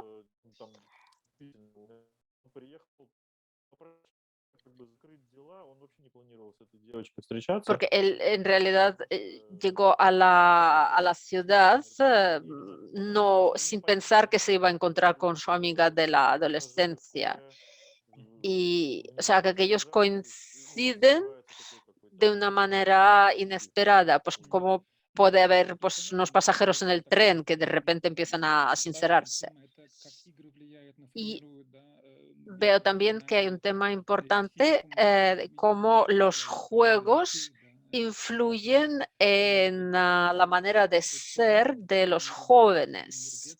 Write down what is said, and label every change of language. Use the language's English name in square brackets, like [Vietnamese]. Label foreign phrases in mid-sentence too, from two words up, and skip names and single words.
[Russian] там действительно, он приехал как бы закрыть дела, он вообще не планировал с этой девочкой встречаться. [Spanish] porque él en realidad [Russian] Просто [Spanish] llegó a [Russian] какое-то [Spanish] la ciudad [Russian] случайное мероприятие. И вот это [Spanish] no, [Russian] вот [Spanish] sin [Russian] непонятное [Spanish] pensar que se iba a encontrar [Russian] взаимодействие [Spanish] con su amiga de la adolescencia. [Russian] проживкое, [Spanish] Y, o sea, que aquellos [Russian] внезапное, то есть, ну, [Spanish] coinciden [Russian] открывается такой какой-то [Spanish] de una manera [Russian] стиль [Spanish] inesperada, pues [Russian] у них. [Spanish] como puede haber pues, unos pasajeros en el tren que de repente empiezan a sincerarse. Y veo también que hay un tema importante de cómo los juegos influyen en la manera de ser de los jóvenes.